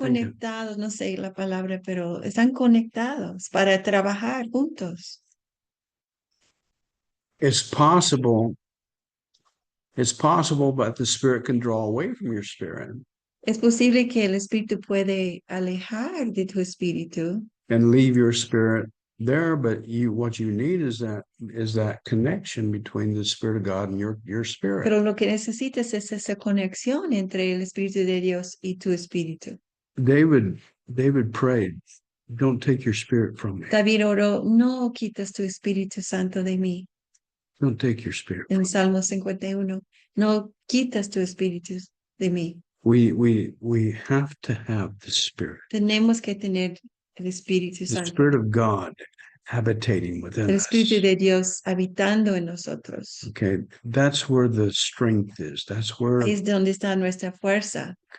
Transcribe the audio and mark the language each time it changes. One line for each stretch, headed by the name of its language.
Spanish: conectados, no sé la palabra, pero están conectados para trabajar juntos.
English: it's possible, but the spirit can draw away from your spirit
Spanish: Es posible que el espíritu puede alejar de tu espíritu
English: and leave your spirit there, but what you need is that connection between the Spirit of God and your spirit.
Spanish: pero lo que necesitas es esa conexión entre el Espíritu de Dios y tu espíritu.
English: David prayed, don't take your spirit from me.
Spanish: David oró, no quitas tu Espíritu Santo de mí.
English: Don't take your spirit from
Spanish: En
English: me.
Spanish: Salmo 51, no quitas tu espíritu de mí.
English: We have to have the spirit.
Spanish: Tenemos que tener el Espíritu
English: The
Spanish: Santo,
English: Spirit of God habitating within
Spanish: el
English: us.
Spanish: Espíritu de Dios habitando en nosotros.
English: Okay, that's where the strength is. That's where
Spanish: Ahí es donde está nuestra fuerza.